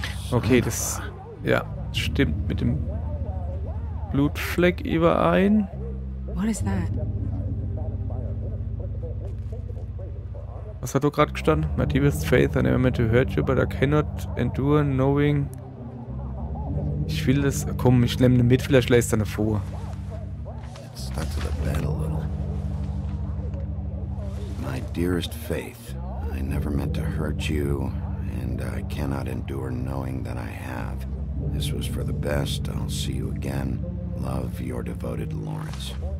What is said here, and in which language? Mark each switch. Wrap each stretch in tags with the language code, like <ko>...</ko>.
<de>Okay, das... Ja, stimmt mit dem Blutfleck überein.</de> <en>What is that?</en> <de>Was hat da gerade gestanden?</de> <en>My deepest faith, I never meant to hurt you, but I cannot endure knowing...</en> <de>Ich will das... Komm, ich nehme mit, vielleicht lässt er vor.</de> <en>It stuck to the bed a little. My dearest Faith, I never meant to hurt you, and I cannot endure knowing that I have. This was for the best. I'll see you again. Love, your devoted Lawrence.</en>